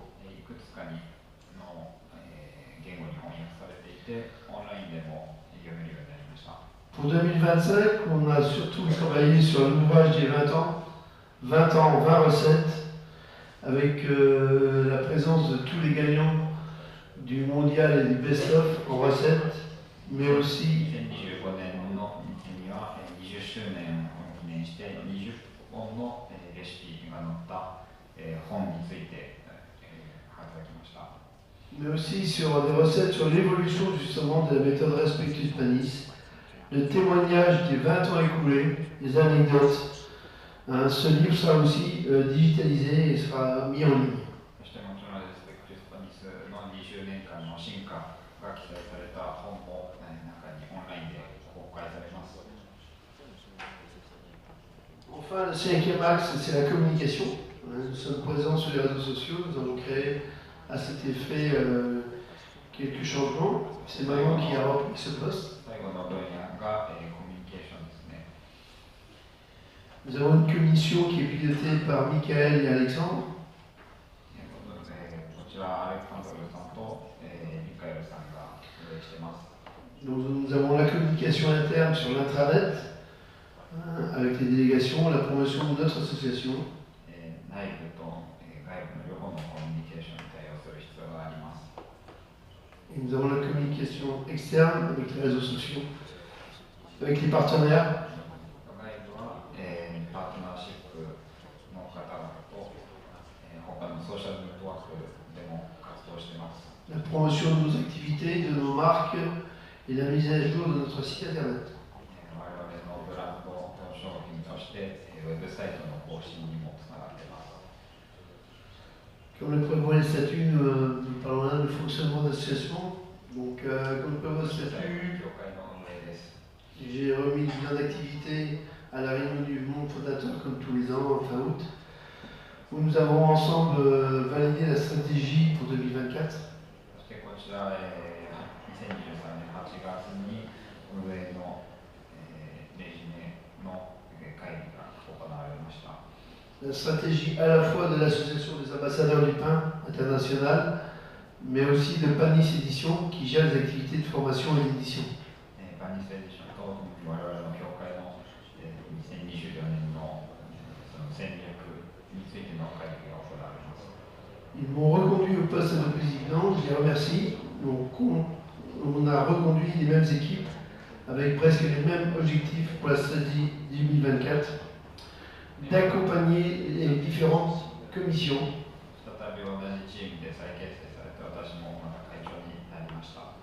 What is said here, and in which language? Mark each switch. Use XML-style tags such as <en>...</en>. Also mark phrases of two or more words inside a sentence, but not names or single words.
<ja>いくつかの言語に翻訳されていて、オンラインでも読めるようになりました。</ja> <fr>Pour 2025, on a surtout travaillé sur l'ouvrage des 20 ans, 20 ans, 20 recettes, avec la présence de tous les gagnants du mondial et du best-of en recettes, mais aussi</fr> <ja>2025 年のには20周年を記念して20本のレシピが載った本について書きました。</ja> <fr>mais aussi sur des recettes sur l'évolution justement de la méthode Respectus Panis, le témoignage des 20 ans écoulés, des anecdotes. Ce livre sera aussi digitalisé et sera mis en ligne.</fr> <ja>そしてもちろんレスペクトスパニスの20年間の進化が記載された本も中にオンラインで公開されます。</ja> <fr>Enfin, le 5e axe, c'est la communication. Nous sommes présents sur les réseaux sociaux, nous avons créé à cet effet quelques changements. C'est Maman qui a repris ce poste.</fr> <ja>最後の分野がコミュニケーションですね。</ja> <fr>Nous avons une commission qui est pilotée par Michael et Alexandre.</fr> <ja>こちらアレクサンドルさんとミカエルさんが運営しています。</ja> <fr>Donc, nous avons la communication interne sur l'intranet, avec les délégations, la promotion de notre association.</fr> <ja>内部と外部の両方のコミュニケーションに対応する必要があります。</ja> <fr>Et nous avons la communication externe avec les réseaux sociaux, avec les partenaires.</fr> <ja>外部はパートナーシップの方々と他のソーシャルネットワークでも活動しています。</ja> <fr>La promotion de nos activités, de nos marques et la mise à jour de notre site internet.</fr> <ja>我々のブランドの商品としてウェブサイトの更新にもつながっています。</ja> <fr>Comme le prévoit les statuts, nous parlons là du fonctionnement de l'association. Donc, comme le prévoit le statut,</fr> <ja>協会の運営です。</ja> <fr>j'ai remis le bilan d'activité à la réunion du monde fondateur, comme tous les ans, fin août, où nous avons ensemble validé la stratégie pour 2024.</fr> <ja>そしてこちら、2023年8月に運営の、レジュメの会議が行われました。</ja> <fr>La stratégie à la fois de l'association des ambassadeurs du pain international, mais aussi de Panis Édition qui gère les activités de formation et d'édition.</fr> <ja>パニスエディションと我々の協会の2024年の戦略についての会議が行われます。</ja> <fr>Ils m'ont reconduit au poste de président, je les remercie. Donc, on a reconduit les mêmes équipes avec presque les mêmes objectifs pour la stratégie 2024, d'accompagner les différentes commissions.</fr> <ja>再び同じチームで再結成されて私もまた会長になりました。</ja>